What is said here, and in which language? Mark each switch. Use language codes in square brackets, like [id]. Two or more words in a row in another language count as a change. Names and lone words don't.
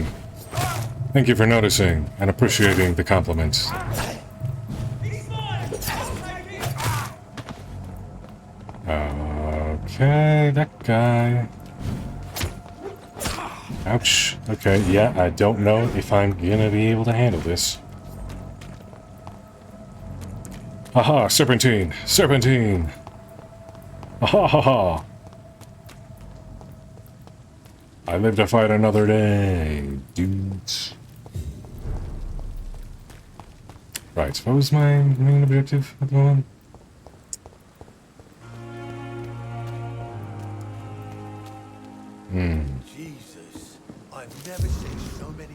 [en] Thank you for noticing and appreciating the compliments. Okay, that guy. Ouch. Okay, yeah, I don't know if I'm gonna be able to handle this. Aha, serpentine! Serpentine! Ha ha ha! I live to fight another day, dudes. Right, what was my main objective at the moment? Jesus, I've never seen so many.